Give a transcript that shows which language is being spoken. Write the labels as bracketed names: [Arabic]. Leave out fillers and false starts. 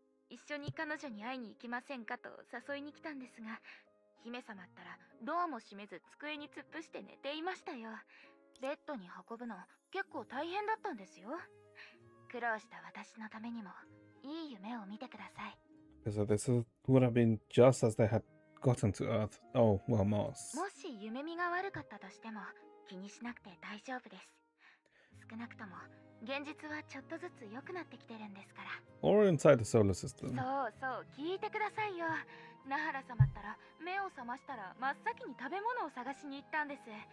[Japanese] 一緒に彼女に会いに行きませんかと誘いに来たんですが、姫様ったらドアも閉めず机に突っ伏して寝ていましたよ。ベッドに運ぶの結構大変だったんですよ。苦労した私のためにもいい夢を見てください。 [English] So this would have been just as they had gotten to Earth. Oh, well, Mars. [Japanese] もし夢見が悪かったとしても気にしなくて大丈夫です。少なくとも現実はちょっとずつ良くなってきてるんですから。 [English] Or inside the solar system. [Japanese] そうそう、聞いてくださいよ。ナハラ様ったら目を覚ましたら真っ先に食べ物を探しに行ったんです。